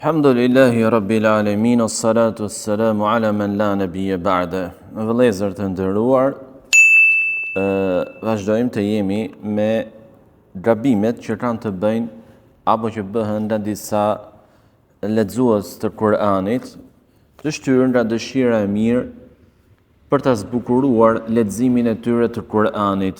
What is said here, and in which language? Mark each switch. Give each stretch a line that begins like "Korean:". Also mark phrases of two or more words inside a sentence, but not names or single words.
Arabic: الحمد لله رب العالمين الصلاة والسلام على من لا نبي بعده.
Albanian: Vëllezër të nderuar, vazhdojmë të jemi me gabimet që kanë të bëjnë apo që bëhen nga disa lexues të Kur'anit, të shtyrë nga dëshira e mirë për ta zbukuruar leximin e tyre të Kur'anit.